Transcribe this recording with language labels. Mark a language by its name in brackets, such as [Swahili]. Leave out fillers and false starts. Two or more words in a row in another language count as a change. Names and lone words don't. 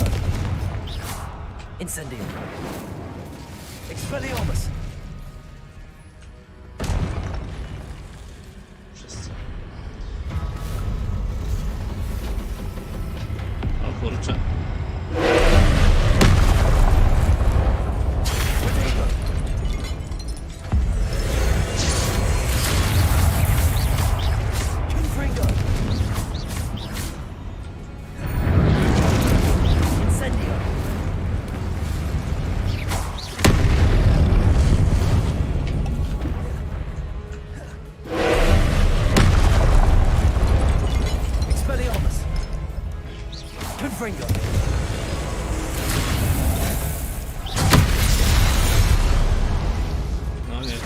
[Latin] Incendio. Expelliarmus. [Polish] Wszyscy. O kurczę. [Latin] Confringo. Incendio. Expelliarmus. Confringo. [Polish] No nie.